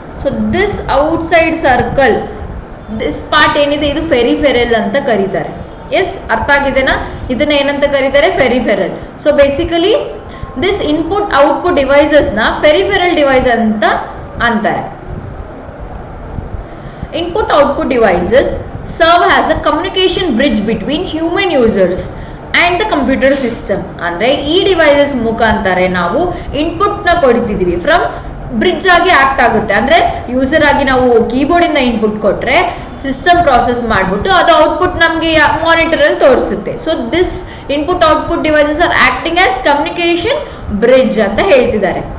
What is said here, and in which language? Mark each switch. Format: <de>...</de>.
<kn>So this outside circle, this part ಏನಿದೆ ಇದು peripheral ಅಂತ ಕರೀತಾರೆ. ಎಸ್, ಅರ್ಥ ಆಗಿದೆನಾ? ಇದನ್ನ ಏನಂತ ಕರೀತಾರೆ? Peripheral. So basically this input output devices ನ ಫೆರಿಫೆರಲ್ ಡಿವೈಸ್ ಅಂತ ಅಂತಾರೆ.</kn> <en>Input output devices serve as a communication bridge between human users and the computer system.</en> <kn>ಅಂದ್ರೆ ಈ ಡಿವೈಸಸ್ ಮುಖಾಂತರ ನಾವು ಇನ್ಪುಟ್ ನ ಕೊಡ್ತಿದೀವಿ, ಫ್ರಮ್ ಬ್ರಿಡ್ಜ್ ಆಗಿ ಆಕ್ಟ್ ಆಗುತ್ತೆ. ಅಂದ್ರೆ ಯೂಸರ್ ಆಗಿ ನಾವು ಕೀಬೋರ್ಡ್ ಇಂದ ಇನ್ಪುಟ್ ಕೊಟ್ರೆ ಸಿಸ್ಟಮ್ ಪ್ರಾಸೆಸ್ ಮಾಡ್ಬಿಟ್ಟು ಅದು ಔಟ್ಪುಟ್ ನಮಗೆ ಮಾನಿಟರ್ ಅಲ್ಲಿ ತೋರಿಸುತ್ತೆ.</kn> <en>so this input output devices are acting as communication bridge</en> <kn>ಅಂತ ಹೇಳ್ತಿದ್ದಾರೆ.</kn>